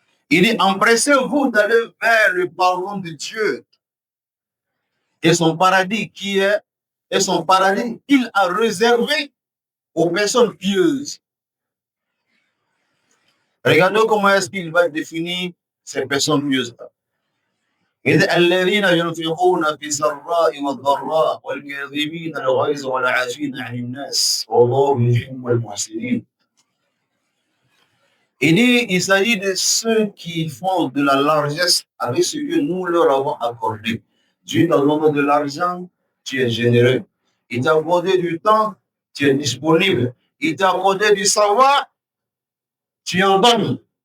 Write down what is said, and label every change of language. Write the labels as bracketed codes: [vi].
[fr] Il dit empressez-vous d'aller vers le pardon de Dieu et son paradis qu'il a réservé aux personnes pieuses. Regardez comment est-ce qu'il va définir ces personnes pieuses. Il dit [ar] الذين ينفقون في السراء والضراء والكاظمين الغيظ والعافين عن الناس والله يحب المحسنين. [fr] Il s'agit de ceux qui font de la largesse avec ce que nous leur avons accordé. Dieu t'a donné de l'argent, tu es généreux. Il t'a accordé du temps, tu es disponible. Il t'a accordé du savoir, tu en donnes.